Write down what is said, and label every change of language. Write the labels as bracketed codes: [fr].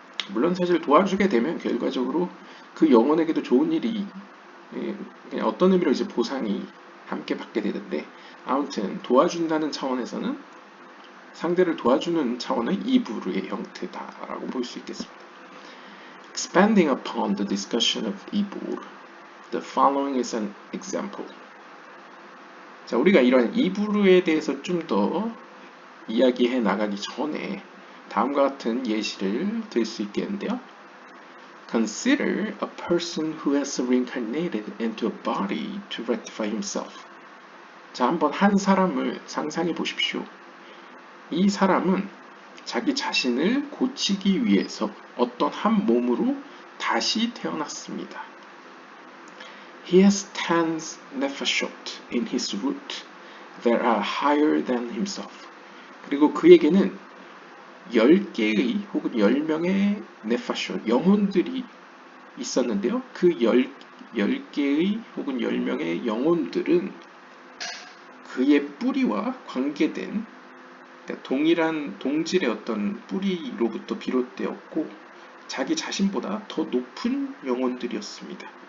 [ko] 물론 사실 도와주게 되면 결과적으로 그 영혼에게도 좋은 일이, 그냥 어떤 의미로 이제 보상이 함께 받게 되는데, 아무튼 도와준다는 차원에서는, 상대를 도와주는 차원의 이브루의 형태다라고 볼 수 있겠습니다. [en] Expanding upon the discussion of 이불, the following is an example. [ko] 자, 우리가 이런 이브루에 대해서 좀 더 이야기해 나가기 전에 다음과 같은 예시를 들 수 있겠는데요. [en] Consider a person who has reincarnated into a body to rectify himself. [ko] 자, 한번 한 사람을 상상해 보십시오. 이 사람은 자기 자신을 고치기 위해서 어떤 한 몸으로 다시 태어났습니다. [en] He has 10 nefashot in his root that are higher than himself. [ko] 그리고 그에게는 10개의 혹은 10명의 네파쇼, 영혼들이 있었는데요. 그 10개의 혹은 10명의 영혼들은 그의 뿌리와 관계된 동일한 동질의 어떤 뿌리로부터 비롯되었고 자기 자신보다 더 높은 영혼들이었습니다.